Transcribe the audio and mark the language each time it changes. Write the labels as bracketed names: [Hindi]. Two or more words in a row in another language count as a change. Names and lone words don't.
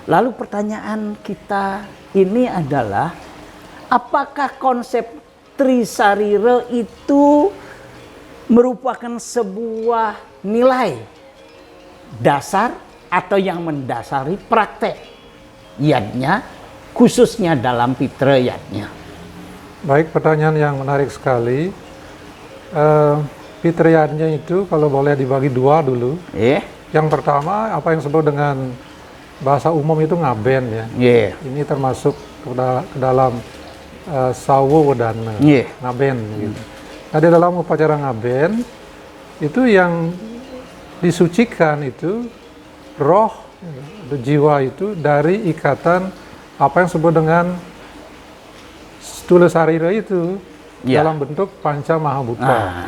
[Indonesian] Lalu pertanyaan kita ini adalah, apakah konsep Trisarira itu merupakan sebuah nilai dasar atau yang mendasari praktek yadnya, khususnya dalam Pitra yadnya? Baik, pertanyaan yang menarik sekali. Pitra yadnya itu kalau boleh dibagi dua dulu. Yang pertama, apa yang disebut dengan bahasa umum itu ngaben ya. Ini termasuk ke dalam sawo wedana, ngaben gitu. Nah, di dalam upacara ngaben itu yang disucikan itu roh, jiwa itu dari ikatan apa yang disebut dengan Stula Sarira itu dalam bentuk panca mahabhuta.